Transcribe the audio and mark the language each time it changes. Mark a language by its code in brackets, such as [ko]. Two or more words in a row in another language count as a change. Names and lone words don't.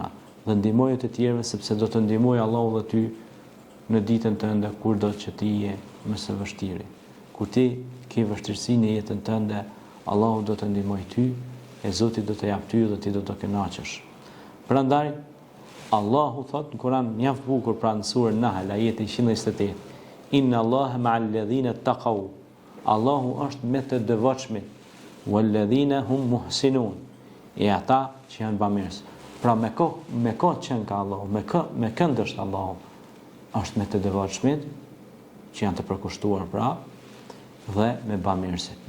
[sq] Dhe ndihmoje të tjerëve, sepse do të ndihmojë Allahu dhe ty në ditën tënde kur do që ti je më së vështirë. Kur ti ke vështirësi në jetën tënde, Allahu do të ndihmojë ty, e Zoti do të jap ty dhe ti do të kënaqesh. Prandaj Allahu thot në Kur'an mjaft bukur, pra në surën Nahl ajeti 128, [ar] إن الله مع الذين اتقوا. [sq] Allahu është me të devotshmit, [ar] والذين هم محسنون. [sq] E ata që janë bamirës. Pra me kohë qenë ka Allahu, me kënd është Allahu, është me të devotshmit, që janë të përkushtuar pra, dhe me bamirësit.